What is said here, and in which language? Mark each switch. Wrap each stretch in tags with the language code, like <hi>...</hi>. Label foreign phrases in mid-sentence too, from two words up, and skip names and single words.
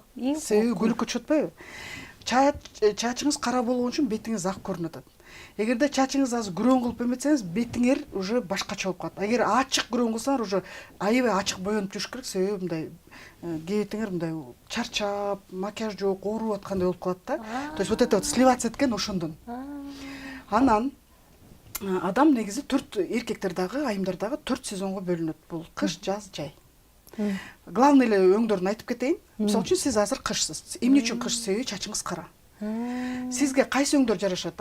<ky>Себеби көлөкө түшөт атпайбы? Чачыңыз кара болгон үчүн бетиңиз ак көрүнүп атат. Эгерде чачыңыз азыр күрөң кылып эметсеңиз, бетиңер уже башкача болуп калат. Эгер ачык күрөң кылсаңар, уже аябай ачык боенуп жүрүш керек, себеби мындай кебетиңер мындай чарчап, макияж жок, ооруп аткандай болуп калат да.</ky> <ru>То есть вот это вот сливаться</ru> <ky>эткен ошондон. Анан адам негизи 4 эркектер дагы, айымдар дагы 4 сезонго бөлүнөт. Бул кыш, жаз, жай. Главный эле өңдөрүн айтып кетейин. Мисалы үчүн сиз азыр кышсыз. Эмне үчүн кыш? Себеби чачыңыз кара. Сизге кайсы өңдөр жарашат?</ky>